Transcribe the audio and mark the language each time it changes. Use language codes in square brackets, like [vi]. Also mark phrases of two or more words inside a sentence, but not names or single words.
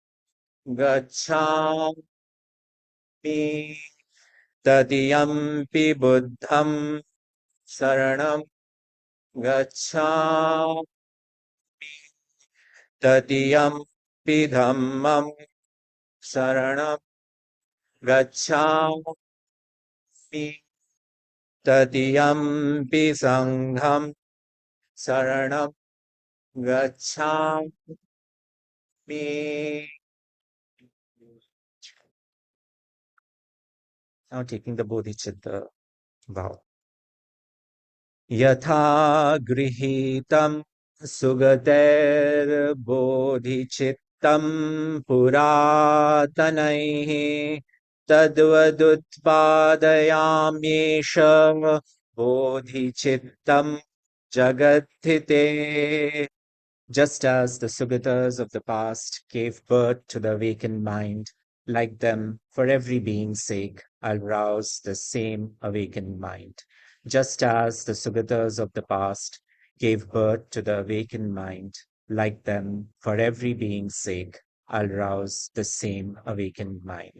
[pi] गच्छामि तदीयंपि बुद्धं शरणं गच्छामि तदीयंपि धम्मं शरणं गच्छामि तदीयंपि संघं शरणं गच्छामि. [en] Now taking the Bodhicitta vow. [sa] Yatha grihitam sugater bodhicittam puratanaihi tadvadutpadayamyesha bodhicittam jagadhite. [en] Just as the Sugatas of the past gave birth to the awakened mind, like them, for every being's sake, I'll rouse the same awakened mind. Just as the Sugatas of the past gave birth to the awakened mind, like them, for every being's sake, I'll rouse the same awakened mind.